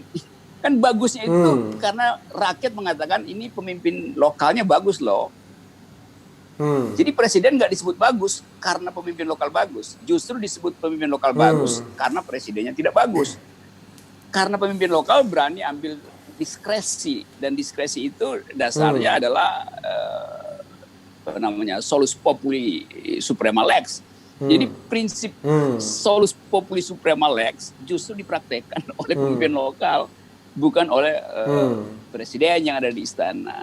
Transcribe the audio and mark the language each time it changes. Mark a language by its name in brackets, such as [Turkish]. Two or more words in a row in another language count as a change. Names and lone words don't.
[Indonesian] Kan bagusnya itu karena rakyat mengatakan ini pemimpin lokalnya bagus loh. Jadi presiden nggak disebut bagus karena pemimpin lokal bagus, justru disebut pemimpin lokal bagus karena presidennya tidak bagus. Karena pemimpin lokal berani ambil diskresi, dan diskresi itu dasarnya adalah [Latin] solus populi suprema lex. [Indonesian] Jadi prinsip [Latin] solus populi suprema lex [Indonesian] justru dipraktekkan oleh pemimpin lokal, bukan oleh presiden yang ada di istana.